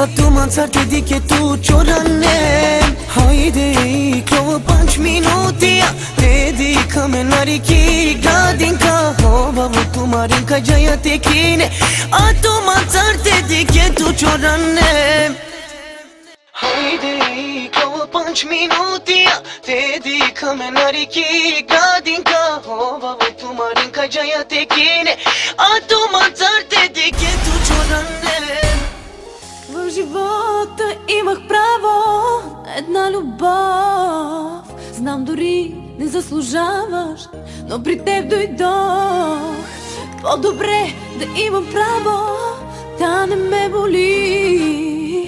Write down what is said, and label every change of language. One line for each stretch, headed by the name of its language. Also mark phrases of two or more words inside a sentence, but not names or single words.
Romany: tu mancar te dike tu chorane Hajde iklo 5 minutia Te dikame na riki gradinka Babo tu marenka jaya tekine A tu mancar te dike tu chorane Hajde iklo 5 minutia Te dikame na riki gradinka Babo tu marenka jaya tekine A tu mancar te dike tu chorane.
Bulgarian: В живота имах право на една любов. Знам дори не заслужаваш, но при теб дойдох. По-добре да имам право да не ме боли.